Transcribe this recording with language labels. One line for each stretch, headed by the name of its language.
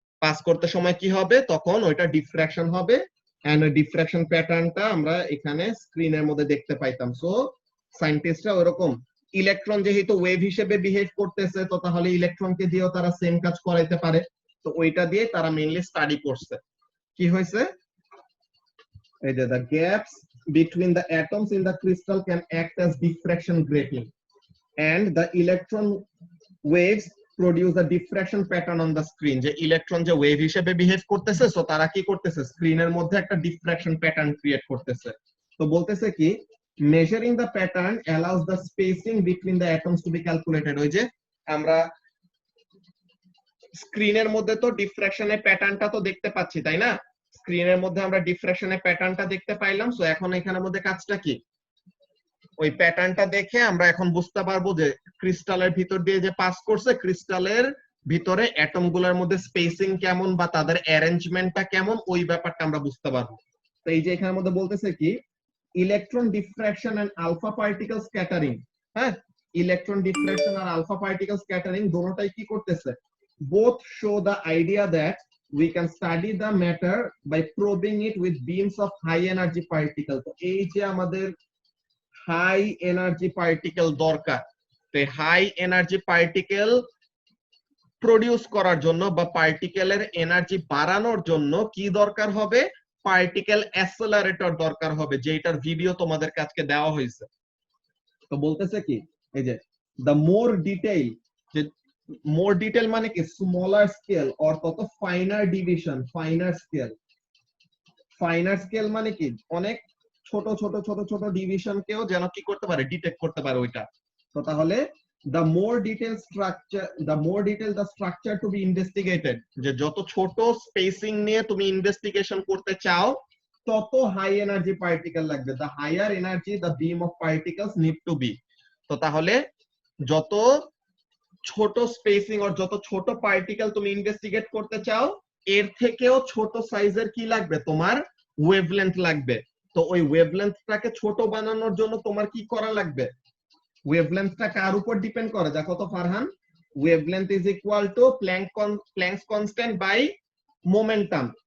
Bangla: Pass করতে সময় কি হবে, তখন ওইটা ডিফ্রাকশন হবে এন্ড ওই ডিফ্রাকশন প্যাটার্নটা আমরা এখানে স্ক্রিনের মধ্যে দেখতে পাইতাম। সো সায়েন্টিস্টরা ওরকম ইলেকট্রন যেহেতু ওয়েভ হিসেবে বিহেভ করতেছে, তো তাহলে ইলেকট্রনকে দিয়েও তারা সেম কাজ করাইতে পারে। তো ওইটা দিয়ে তারা মেইনলি স্টাডি করছে। কি হয়েছে, এই যে
English: the gaps between the atoms in the crystal can act as diffraction grating and the electron waves produce a diffraction pattern on the screen।
Bangla: যে ইলেকট্রন যে ওয়েভ হিসেবে বিহেভ করতেছে, সো তারা কি করতেছে, স্ক্রিনের মধ্যে একটা ডিফ্রাকশন প্যাটার্ন ক্রিয়েট করতেছে। তো বলতেছে কি,
English: measuring the pattern allows the spacing between the atoms to be calculated।
Bangla: ওই যে আমরা স্ক্রিনের মধ্যে তো ডিফ্রাকশনের প্যাটার্নটা তো দেখতে পাচ্ছি, তাই না? স্ক্রিনের মধ্যে আমরা ডিফ্রাকশনের প্যাটার্নটা দেখতে পাইলাম। সো এখন এখানের মধ্যে কাজটা কি, ওই প্যাটার্নটা দেখে আমরা এখন বুঝতে পারবো যে ক্রিস্টালের ভিতর দিয়ে যে পাস করছে, ক্রিস্টালের ভিতরে অ্যাটম গুলোর মধ্যে স্পেসিং কেমন বা তাদের অ্যারেঞ্জমেন্টটা কেমন, ওই ব্যাপারটা আমরা বুঝতে পারবো। তো এই যে এখানের মধ্যে বলতেছে কি, electron diffraction and alpha particle scattering. হ্যাঁ, ইলেকট্রন ডিফ্রাকশন আর আলফা পার্টিকেল স্ক্যাটারিং দোনোটাই কি করতেছে,
English: both show the idea that we can study the matter by probing it with beams of high energy particle।
Bangla: তো এই যে আমাদের হাই এনার্জি পার্টিকেল দরকার, তো হাই এনার্জি পার্টিকেল প্রডিউস করার জন্য বা পার্টিকেলের এনার্জি বাড়ানোর জন্য কি দরকার হবে, পার্টিকেল অ্যাক্সেলারেটর দরকার হবে, যেটার ভিডিও তোমাদের কাছে দেওয়া হয়েছে। তো বলতেছে কি, এই যে
English: the more detail,
Bangla: যে more detail মানে কি,
English: smaller scale or
Bangla: তত
English: finer division, finer scale।
Bangla: Finer scale মানে কি, অনেক ছোট ছোট ছোট ছোট ডিভিশনকেও যেন কি করতে পারে, ডিটেক্ট করতে পারে ওইটা। তো তাহলে
English: the more detailed the structure to be investigated,
Bangla: যে যত ছোট স্পেসিং নিয়ে তুমি ইনভেস্টিগেশন করতে চাও তত হাই এনার্জি পার্টিকেল লাগবে,
English: the higher energy the beam of particles need to be।
Bangla: তো তাহলে যত ছোট স্পেসিং আর যত ছোট পার্টিকেল তুমি ইনভেস্টিগেট করতে চাও এর থেকেও ছোট সাইজের কি লাগবে, তোমার ওয়েভলেন্থ লাগবে। তো ওই ওয়েভলেন্থটাকে ছোট বানানোর জন্য তোমার কি করা লাগবে, ওয়েভলেন্থটা কার উপর ডিপেন্ড করে দেখো তো Farhan,
English: Wavelength is equal to Planck's constant by momentum.